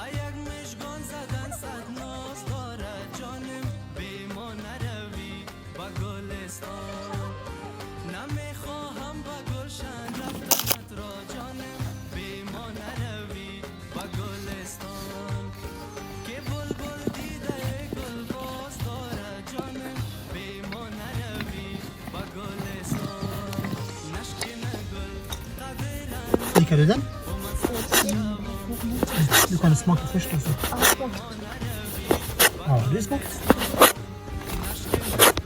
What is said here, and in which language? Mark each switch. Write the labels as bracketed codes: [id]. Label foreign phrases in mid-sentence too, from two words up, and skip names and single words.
[fa] یک مشگان زدن صد ناز داره جانم بی ما نروی با گلستان نمیخواهم با گلشن رفتنت را جانم بی ما نروی با گلستان که بلبل دیده گل باز داره جانم بی ما نروی با گلستان نشکنه گل قدرن دیگه دادن [sv] Du kan smaka först alltså. Ja, det smakar.